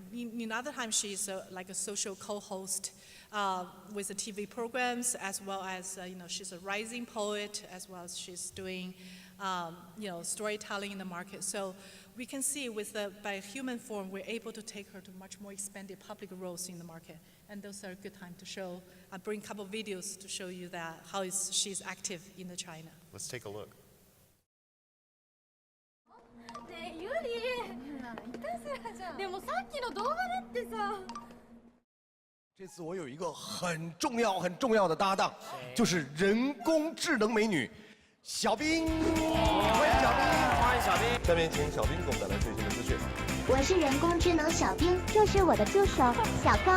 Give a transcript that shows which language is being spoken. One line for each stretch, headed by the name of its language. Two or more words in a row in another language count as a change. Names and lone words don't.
English: In other times, she's like a social co-host with the TV programs, as well as, she's a rising poet, as well as she's doing, storytelling in the market. So we can see by human form, we're able to take her to much more expanded public roles in the market. And those are a good time to show. I'll bring a couple of videos to show you that how she's active in China. Let's take a look.
Japanese: ねえユリいたずらじゃんでもさっきの動画だってさ
Chinese: 这次我有一个很重要的搭档，就是人工智能美女小兵，欢迎小兵，欢迎小兵。下面请小兵给我们带来最新的资讯。我是人工智能小兵，这是我的助手小刚。